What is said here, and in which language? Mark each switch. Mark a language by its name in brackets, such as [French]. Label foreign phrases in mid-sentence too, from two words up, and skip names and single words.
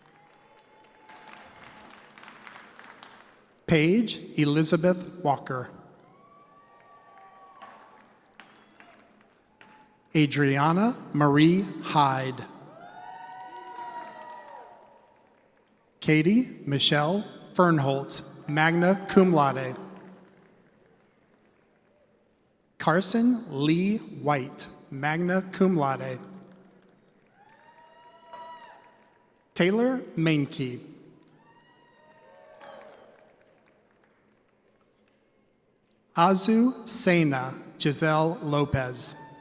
[English] Paige Elizabeth Walker. Adriana Marie Hyde. Katie Michelle Fernholtz, [Latin] magna cum laude. [English] Carson Lee White, [Latin] magna cum laude. [English] Taylor Mainkey. Azu Sena Giselle Lopez.